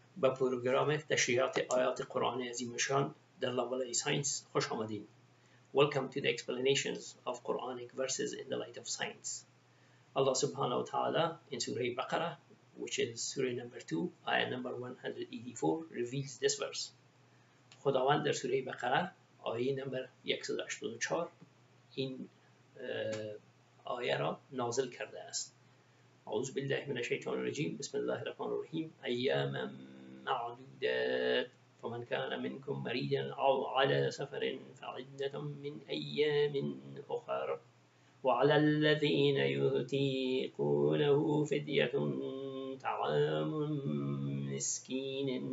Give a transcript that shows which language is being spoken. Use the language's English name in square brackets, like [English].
[Persian] به پروگرام تشریحات آیات قرآن عظیمشان در لابلای ساینس خوش آمدین. [English] Welcome to the explanations of Quranic verses in the light of science. Allah subhanahu wa ta'ala in Surah Baqarah, which is Surah number 2, ayah number 184, reveals this verse. [Persian] خداوند در سوره بقره آیه نمبر 184 این آیه را نازل کرده است. [Arabic] اعوذ بالله من الشیطان الرجیم بسم الله الرحمن الرحیم ایاما معدودات فمن كان منكم مريضا أو على سفر فعدة من أيام أخر وعلى الذين يطيقونه فدية طعام مسكين